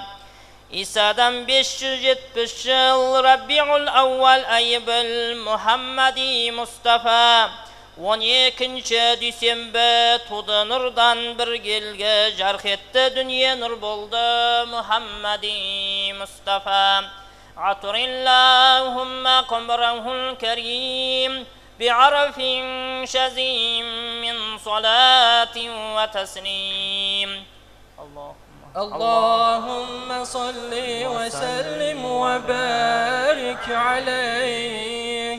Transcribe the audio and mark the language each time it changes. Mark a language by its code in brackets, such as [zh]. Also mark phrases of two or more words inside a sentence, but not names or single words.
[kk] Исадан 570 жыл, Раббиғул ауал айы біл Мұхаммади Мұстафа. 12-ші дүйсенбі туды нұрдан бір келге, жарқ етті дүние нұр болды Мұхаммади Мұстафа. [ar] عطر اللهم قمره الكريم بعرف شزيم من صلاة وتسليم. اللهم صل وسلم وبارك عليه.